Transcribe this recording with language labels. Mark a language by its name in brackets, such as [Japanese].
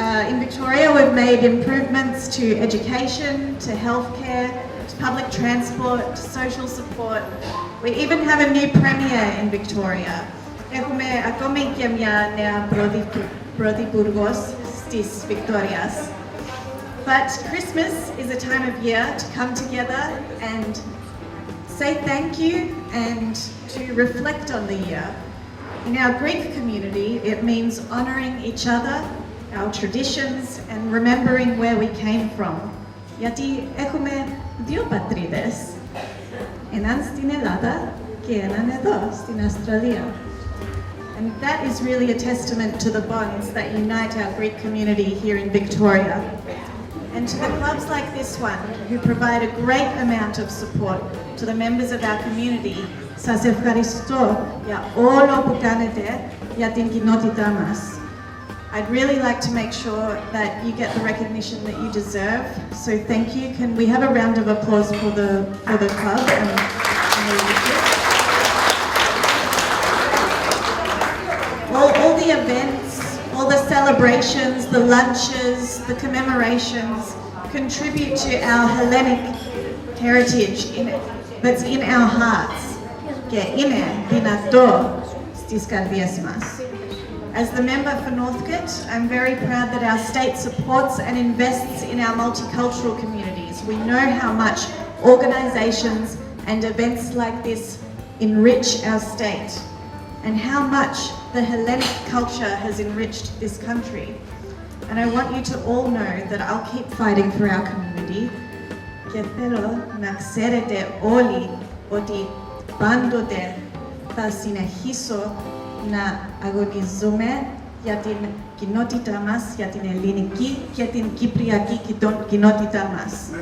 [English] In Victoria, we've made improvements to education, to healthcare, to public transport, to social support. We even have a new premier in Victoria. [Greek] Έχουμε ακόμη και μια νέα πρωθυπουργός της Βικτόριας. [English] But Christmas is a time of year to come together and say thank you and to reflect on the year. In our Greek community, it means honouring each other, our traditions, and remembering where we came from. [Greek] Γιατί έχουμε δύο πατρίδες, έναν στην Ελλάδα και έναν εδώ, στην Αυστραλία. [English] And that is really a testament to the bonds that unite our Greek community here in Victoria. And to the clubs like this one, who provide a great amount of support to the members of our community, [Greek] σας ευχαριστώ για όλο που κάνετε για την κοινότητά μας. [English] I'd really like to make sure that you get the recognition that you deserve. So thank you. Can we have a round of applause for the club and the leadership? All the events, all the celebrations, the lunches, the commemorations contribute to our Hellenic heritage that's in our hearts. [Greek] Και είναι δυνατό στις καρδιές μας. [English] As the member for Northcote, I'm very proud that our state supports and invests in our multicultural communities. We know how much organisations and events like this enrich our state, and how much the Hellenic culture has enriched this country. And I want you to all know that I'll keep fighting for our community. [Greek] Και θέλω να ξέρετε όλοι ότι πάντοτε θα συνεχίσω να αγωνιζούμε για την κοινότητά μας, για την ελληνική και την κυπριακή κοινότητά μας.